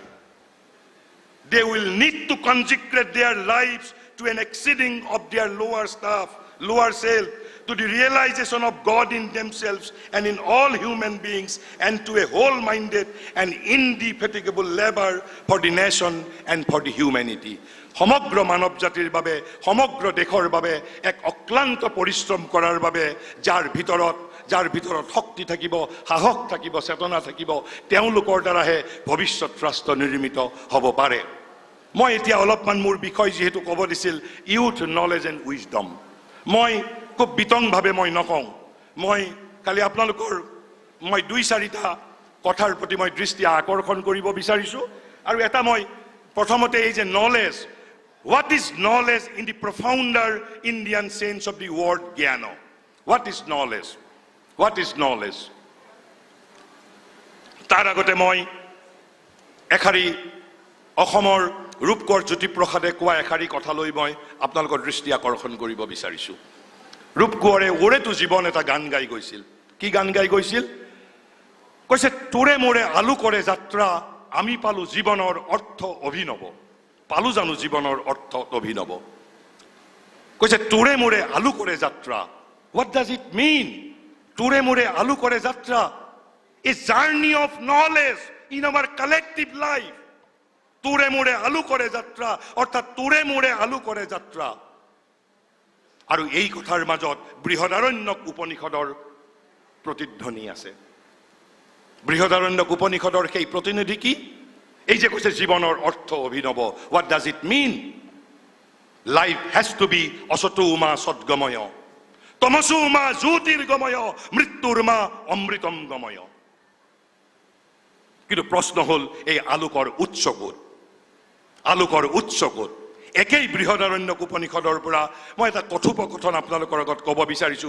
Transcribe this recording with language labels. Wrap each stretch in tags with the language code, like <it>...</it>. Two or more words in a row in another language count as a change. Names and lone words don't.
<en>They will need to consecrate their lives to an exceeding of their lower self, to the realization of God in themselves and in all human beings, and to a whole-minded and indefatigable labor for the nation and for the humanity.</en> <as>সমগ্ৰ মানৱ জাতিৰ বাবে, সমগ্ৰ দেশৰ বাবে এক অক্লান্ত পৰিশ্ৰম কৰাৰ বাবে যাৰ ভিতৰত শক্তি থাকিব, সাহস থাকিব, চেতনা থাকিব, তেওঁলোকৰ দ্বাৰাহে ভৱিষ্যত ৰাষ্ট্ৰ নিৰ্মিত হ'ব পাৰে। মই এতিয়া অলপমান মোৰ বিষয় যেহেতু ক'ব দিছিল,</as> <en>youth knowledge and wisdom,</en> <as>মই খুব বিতংভাৱে মই নকওঁ। মই কালি আপোনালোকৰ মই 2-4টা কথাৰ প্ৰতি মই দৃষ্টি আকৰ্ষণ কৰিব বিচাৰিছোঁ। আৰু এটা মই প্ৰথমতে এই যে নলেজ,</as> <en>what is knowledge in the profounder Indian sense of the word jnana? What is knowledge?</en> <as>তাৰ আগতে মই এখাৰি অসমৰ ৰূপকৰ জ্যোতিপ্ৰসাদে কোৱা এখাৰি কথালৈ মই আপোনালোকৰ দৃষ্টি আকৰ্ষণ কৰিব বিচাৰিছোঁ। ৰূপকোঁৱৰে ওৰেতো জীৱন এটা গান গাই গৈছিল। কি গান গাই গৈছিল? কৈছে, তোৰে মোৰে আলোকৰে যাত্ৰা, আমি পালো জীৱনৰ অৰ্থ অভিনৱ। পালো জানো জীৱনৰ অৰ্থ অভিনৱ? কৈছে, তোৰে মোৰে আলোকৰে যাত্ৰা।</as> <en>What does it mean?</en> <as>তোৰে মোৰে আলোকৰে যাত্ৰা,</as> <en>a journey of knowledge in our collective life.</en> <as>তোৰে মোৰে আলোকৰে যাত্ৰা, অৰ্থাৎ তোৰে মোৰে আলোকৰে যাত্ৰা। আৰু এই কথাৰ মাজত বৃহদাৰণ্যক উপনিষদৰ প্ৰতিধ্বনি আছে। বৃহদাৰণ্যক উপনিষদৰ সেই প্ৰতিনিধি কি? এই যে কৈছে জীৱনৰ অৰ্থ অভিনৱ।</as> <en>What does it mean? Life has to be</en> <sa>অসতো মা সদ্গময়, তমসো মা জ্যোতিৰ্গময়, মৃত্যুৰ মা অমৃতম গময়।</sa> <as>কিন্তু প্ৰশ্ন হ'ল, এই আলোকৰ উৎস ক'ত? একেই বৃহদাৰণ্যক উপনিষদৰ পৰা মই এটা কথোপকথন আপোনালোকৰ আগত ক'ব বিচাৰিছোঁ।</as>